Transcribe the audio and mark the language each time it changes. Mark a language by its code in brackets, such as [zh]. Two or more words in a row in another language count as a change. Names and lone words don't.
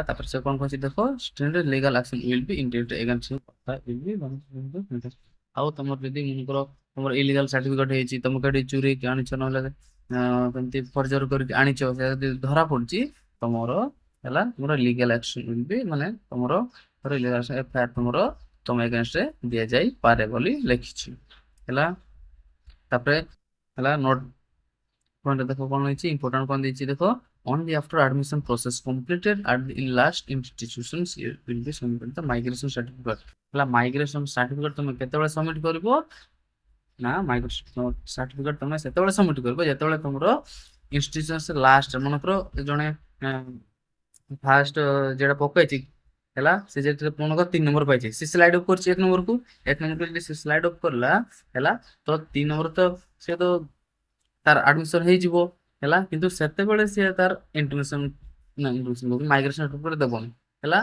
[or] ତାପରେ ସେ କଣ କହିଛି ଦେଖ [en] strict legal action will be indicated against you will be [or] ଆଉ ତମର ଯଦି ମନେକର ତମର [en] illegal certificate [or] ହେଇଛି ତମକୁ ଏଠି ଚୋରି କି ଆଣିଛ ନହେଲେ କେମିତି ଫର୍ଜରୀ କରିକି ଆଣିଛ ସେ ଯଦି ଧରା ପଡୁଛି ତମର ହେଲା ତମର [en] legal action will be [or] ମାନେ ତମର [en] legal FIR [or] ତମର ତମ ଏଗେନ୍ଷ୍ଟରେ ଦିଆଯାଇପାରେ ବୋଲି ଲେଖିଛି ହେଲା। ତାପରେ ହେଲା [en] note point [or] ଦେଖ କଣ ହେଇଛି [en] important [or] କଣ ଦେଇଛି ଦେଖ [en] only after admission process completed at the in last institutions you will be submitted the migration certificate ହେଲା migration certificate [or] ତମେ କେତେବେଳେ ସବମିଟ କରିବ ନା [en] migration certificate [or] ତମେ ସେତେବେଳେ ସବମିଟ କରିବ ଯେତେବେଳେ ତମର [en] institution last [or] ମନେକର ଜଣେ ଫାଷ୍ଟ ଯେଟା ପକେଇଛି ହେଲା ସେ ଯେତେବେଳେ ମନେକର 3 ନମ୍ବର ପାଇଛି ସେ [en] slide off [or] କରିଛି 1 ନମ୍ବରକୁ 1 ନମ୍ବର ଯଦି ସେ [en] slide off [or] କରିଲା ହେଲା ତ 3 ନମ୍ବର ତ ସେ ତ ତାର ଆଡମିସନ ହେଇଯିବ ହେଲା କିନ୍ତୁ ସେତେବେଳେ ସିଏ ତାର [en] intimation migration certificate [or] ଦେବନି ହେଲା।